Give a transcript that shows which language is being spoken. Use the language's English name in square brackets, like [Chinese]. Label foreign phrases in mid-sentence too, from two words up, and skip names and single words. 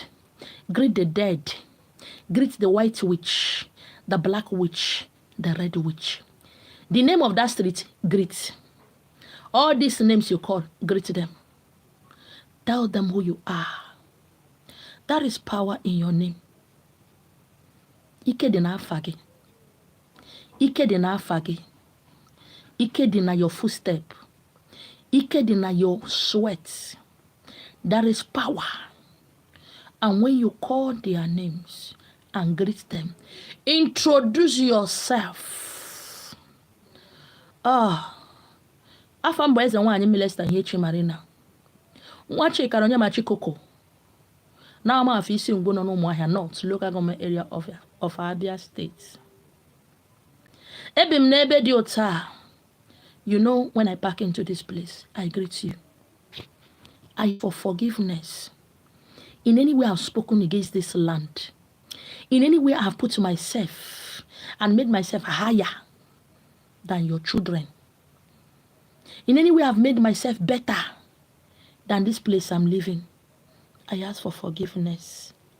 [English] Greet the dead. Greet the white witch, the black witch, the red witch. The name of that street, greet. All these names you call, greet them. Tell them who you are. There is power in your name. [Igbo] Ike dị n'afa gị. Ike dị n'afa gị. Ike dị na [English] your footstep. [Igbo] Ike dị na [English] your sweat. There is power. And when you call their names and greet them, introduce yourself. [Igbo] Afa mbọ eze nwaanyị Milesta Nhiechi Marina. Nwa Chikara onye ma Chikoko. [English] Now I'm [Igbo] isi ngwo no [English] Umuahia North, local government area of Abia State. [Igbo] Ebim nebe di ota. [English] You know, when I pack into this place, I greet you. I for forgiveness. In any way I've spoken against this land, in any way I've put myself and made myself higher than your children, in any way I've made myself better than this place I'm living, I ask for forgiveness.